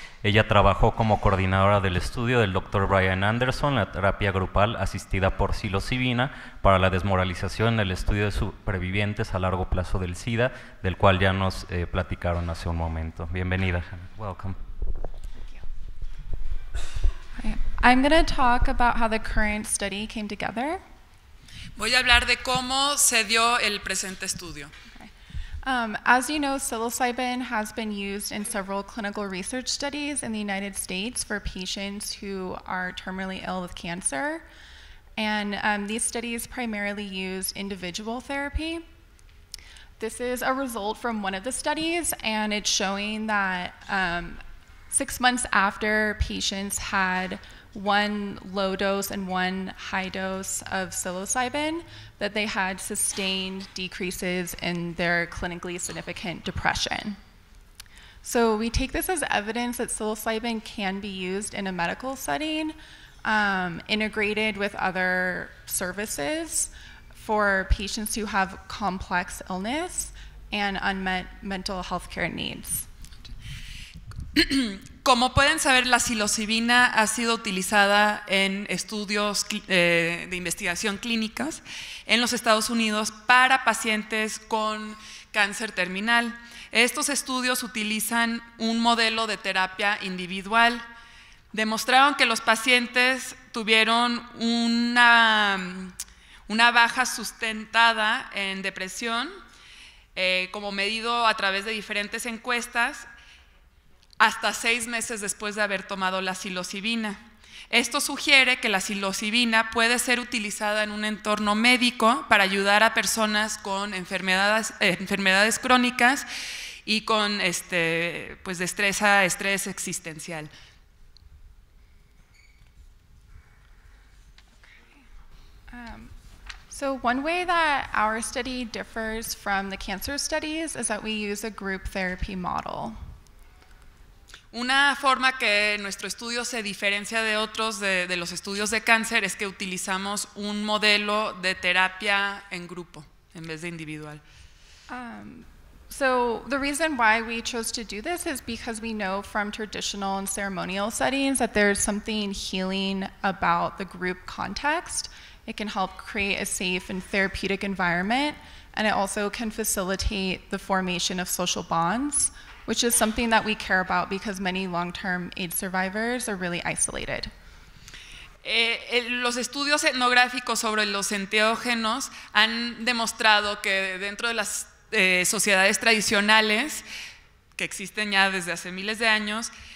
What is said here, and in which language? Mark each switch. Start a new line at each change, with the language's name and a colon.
Spanish: Ella trabajó como coordinadora del estudio del Dr. Brian Anderson, la terapia grupal asistida por psilocibina para la desmoralización, el estudio de supervivientes a largo plazo del SIDA, del cual ya nos platicaron hace un momento. Bienvenida, Hannah.
English: Welcome. I'm going to talk about how the current study came together.
Spanish: Voy a hablar de cómo se dio el presente estudio.
English: As you know, psilocybin has been used in several clinical research studies in the United States for patients who are terminally ill with cancer. And these studies primarily use individual therapy. This is a result from one of the studies, and it's showing that 6 months after patients had one low dose and one high dose of psilocybin, that they had sustained decreases in their clinically significant depression. So we take this as evidence that psilocybin can be used in a medical setting, integrated with other services for patients who have complex illness and unmet mental health care needs.
Spanish: Como pueden saber, la psilocibina ha sido utilizada en estudios de investigación clínicas en los Estados Unidos para pacientes con cáncer terminal. Estos estudios utilizan un modelo de terapia individual. Demostraron que los pacientes tuvieron una baja sustentada en depresión, como medido a través de diferentes encuestas, hasta 6 meses después de haber tomado la psilocibina. Esto sugiere que la psilocibina puede ser utilizada en un entorno médico para ayudar a personas con enfermedades crónicas y con pues de estrés existencial.
English: So one way that our study differs from the cancer studies is that we use a group therapy model.
Spanish: Una forma que nuestro estudio se diferencia de otros de los estudios de cáncer es que utilizamos un modelo de terapia en grupo en vez de individual.
English: So the reason why we chose to do this is because we know from traditional and ceremonial settings that there's something healing about the group context. It can help create a safe and therapeutic environment, and it also can facilitate the formation of social bonds, which is something that we care about because many long-term AIDS survivors are really isolated.
Spanish: Los estudios etnográficos sobre los enteógenos han demostrado que dentro de las sociedades tradicionales, que existen ya desde hace miles de años,